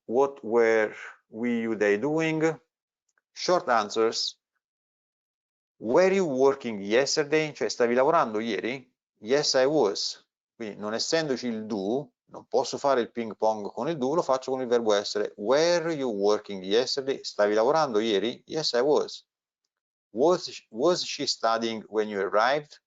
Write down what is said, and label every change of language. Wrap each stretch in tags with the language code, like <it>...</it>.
<en>What were we, you, they doing? Short answers. Were you working yesterday?</en> <it>Cioè, stavi lavorando ieri?</it> <en>Yes, I was.</en> <it>Quindi, non essendoci il do, non posso fare il ping pong con il do, lo faccio con il verbo essere.</it> <en>Were you working yesterday?</en> <it>Stavi lavorando ieri?</it> <en>Yes, I was. Was she studying when you arrived?</en>